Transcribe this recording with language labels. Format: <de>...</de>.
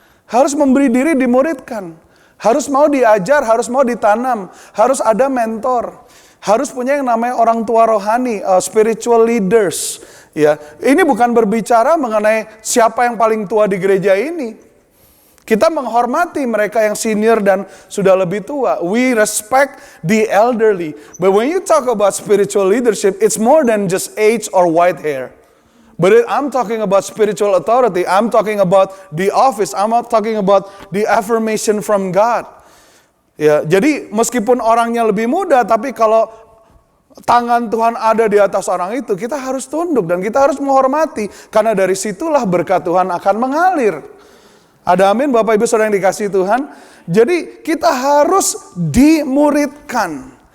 <id>Harus memberi diri dimuridkan. Harus mau diajar, harus mau ditanam, harus ada mentor. Harus punya yang namanya orang tua rohani, spiritual leaders. Ya, ini bukan berbicara mengenai siapa yang paling tua di gereja ini. Kita menghormati mereka yang senior dan sudah lebih tua.</id> <en>We respect the elderly. But when you talk about spiritual leadership, it's more than just age or white hair. But I'm talking about spiritual authority. I'm talking about the office. I'm not talking about the affirmation from God.</en> <id>Ya, jadi meskipun orangnya lebih muda, tapi kalau tangan Tuhan ada di atas orang itu, kita harus tunduk dan kita harus menghormati. Karena dari situlah berkat Tuhan akan mengalir. Ada amin Bapak Ibu Saudara yang dikasihi Tuhan. Jadi kita harus dimuridkan.</id>